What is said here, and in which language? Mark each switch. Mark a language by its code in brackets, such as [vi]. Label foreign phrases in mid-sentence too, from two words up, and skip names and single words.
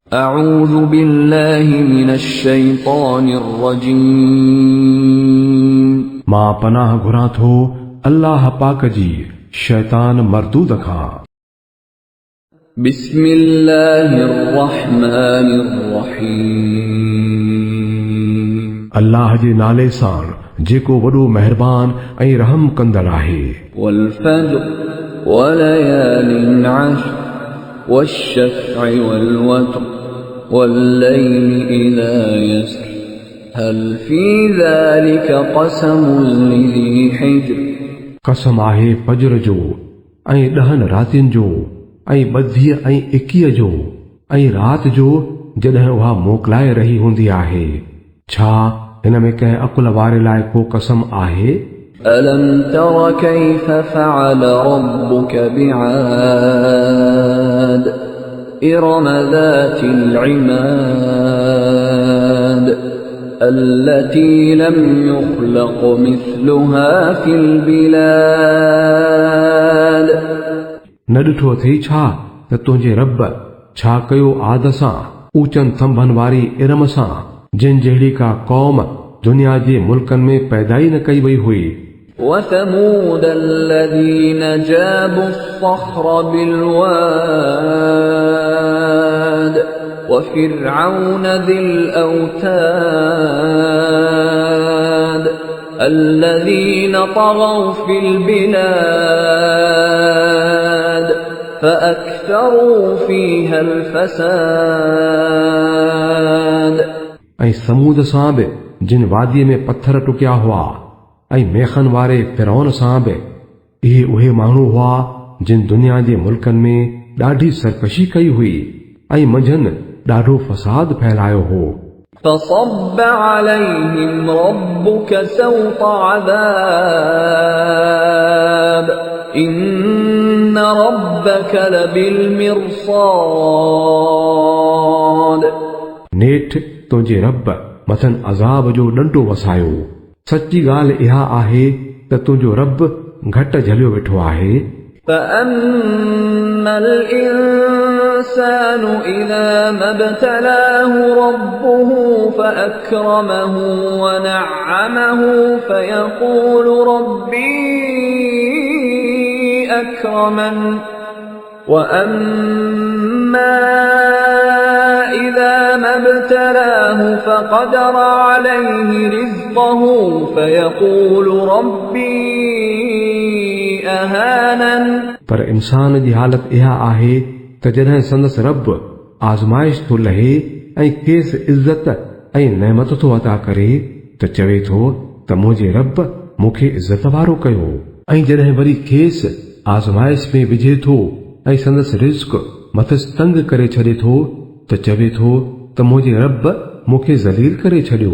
[ar] أعوذ بالله من الشيطان الرجيم [sd] मां पनाह घुरां थो अल्लाह पाक जी शैतान मरदूद खां। [ar] بسم الله الرحمن الرحيم [sd] अल्लाह जे नाले सां जेको वॾो महिरबान ऐं रहम कंदड़ आहे। [ar] والفجر وليال عشر والشفع والوتر والليل إذا يسر هل في ذلك قسم لذي حجر [sd] कसम आहे फजर जो ऐं 10 रातियुनि जो ऐं 32 ऐं 21 जो ऐं रात जो जॾहिं उहा मोकिलाए रही हूंदी आहे। छा हिन में कंहिं अकुल वारे लाइ को कसम आहे? [ar] ألم تر كيف فعل ربك بعاد إرم ذات العماد التي لم يخلق مثلها في البلاد [sd] न ॾिठो अथई छा त तुंहिंजे रब छा कयो आद सां ऊचनि थंभनि वारी इरम सां जिन जहिड़ी का क़ौम दुनिया जे मुल्कनि में पैदा ई न कई वई हुई। [ar] وثمود الذين جابوا الصخر بالواد وفرعون ذي الأوتاد الذين طغوا في البلاد فأكثروا فيها الفساد [sd] ऐं समूद सां बि जिन वादीअ में पत्थर टुकिया हुआ ऐं मेखन वारे फिरौन सां बि इहे उहे माण्हू हुआ जिन दुनिया जे मुल्कनि में ॾाढी सरकशी कई हुई ऐं मंझंदि ॾाढो फसाद फैलायो हो। [ar] فصب عليهم ربك سوط عذاب إن ربك لبالمرصاد [sd] नेठि तुंहिंजे रब मथनि अज़ाब जो ॾंडो वसायो। सची ॻाल्हि इहा आहे त तुंहिंजो रब घटि झलियो वेठो आहे। [ar] فأما الإنسان إذا ما ابتلاه ربه فأكرمه ونعمه فيقول ربي أكرمن وأما إذا ما ابتلاه فقدر عليه رزقه فيقول ربي أهانن [sd] पर इंसान जी हालत इहा आहे त जॾहिं संदसि रब आज़माइश थो लहे ऐं खेसि इज़त ऐं नेमत थो अता करे त चवे थो त मुंहिंजे रब मूंखे इज़त वारो कयो। ऐं जॾहिं वरी खेसि आज़माइश में विझे थो ऐं संदसि रिज़्क़ मथसि तंग करे छॾे थो त चवे थो त मुंहिंजे रब मूंखे ज़लील करे छॾियो।